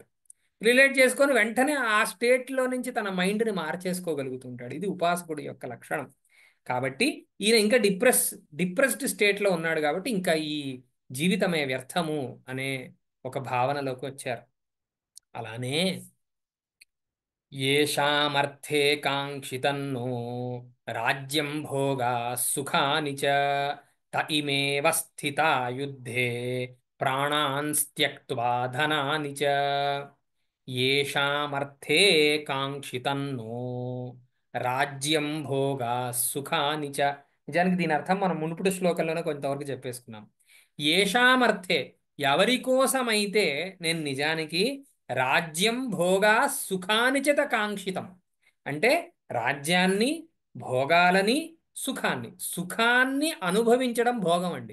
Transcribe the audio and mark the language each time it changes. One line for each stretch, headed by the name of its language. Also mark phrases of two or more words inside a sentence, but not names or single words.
Telugu: రిలేట్ చేసుకొని వెంటనే ఆ స్టేట్లో నుంచి తన మైండ్ని మార్చేసుకోగలుగుతుంటాడు. ఇది ఉపాసకుడి యొక్క లక్షణం. కాబట్టి ఈయన ఇంకా
English: depressed stateలో
Telugu: ఉన్నాడు కాబట్టి ఇంకా ఈ జీవితమే వ్యర్థము అనే ఒక భావనలోకి వచ్చారు.
Sanskrit: అలానే येषामर्थे काङ्क्षितन्नो राज्यं भोगा सुखानि च त इमेव स्थिता युद्धे प्राणान् त्यक्त्वा धनानि च येषामर्थे काङ्क्षितन्नो राज्यं भोगा सुखानि च.
Telugu: నిజానికి దీని అర్థం మనం మునుపటి శ్లోకంలోనే కొంతవరకు చెప్పేసుకున్నాం. ఏషామర్థే ఎవరి కోసమైతే నేను నిజానికి
Sanskrit: राज्यं भोगा सुखानिचत काङ्क्षितं
Telugu: అంటే రాజ్యాన్ని భోగాలని సుఖాన్ని అనుభవించడం భోగం అండి.